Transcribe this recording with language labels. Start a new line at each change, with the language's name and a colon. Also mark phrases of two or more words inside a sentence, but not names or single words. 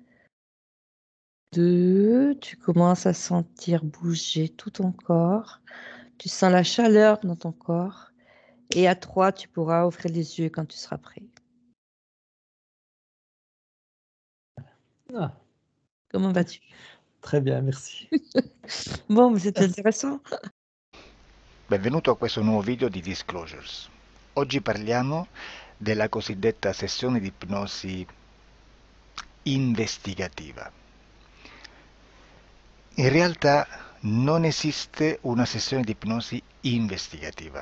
French: 2, tu commences à sentir bouger tout ton corps. Tu sens la chaleur dans ton corps. Et à 3, tu pourras ouvrir les yeux quand tu seras prêt. Ah, Comment vas-tu? très bien, merci. Bon, mais c'est Merci. intéressant.
Italian: Benvenuto a questo nuovo video di Disclosures. Oggi parliamo della cosiddetta sessione di ipnosi investigativa. In realtà non esiste una sessione di ipnosi investigativa.